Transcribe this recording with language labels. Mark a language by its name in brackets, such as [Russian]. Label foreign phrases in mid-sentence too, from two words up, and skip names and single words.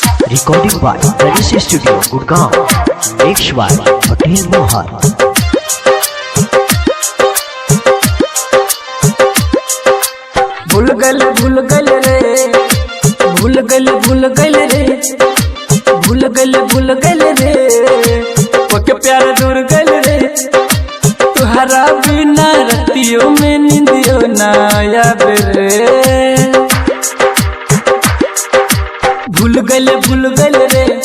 [English] Recording by Rajesh Studio, Gurgaon. Mixed by Patel Mohar. [Magahi] भूल गल रे भूल गल रे भूल गल रे ओके प्यार दूर गल रे तुहरा बिना रतियों में नींदियो ना आवे रे भूल गल रे भूल गल रे